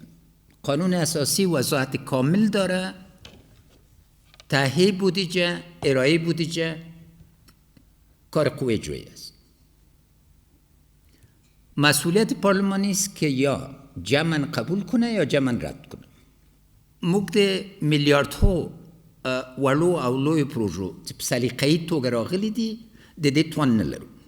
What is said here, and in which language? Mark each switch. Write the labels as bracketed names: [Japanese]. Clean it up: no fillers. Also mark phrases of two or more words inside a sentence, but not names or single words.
[Persian] قانون اساسی وضاحت کامل داره، تهیه بودجه، ارائه بودجه کار قوه اجرایی است. مسئولیت پارلمانی است که یا جمعاً قبول کنه یا جمعاً رد کنه. [Pashto] مقد میلیاردها ولو او لوی پروژو سلیقه‌ای توګه راغلي دي د دې توان نه لرو.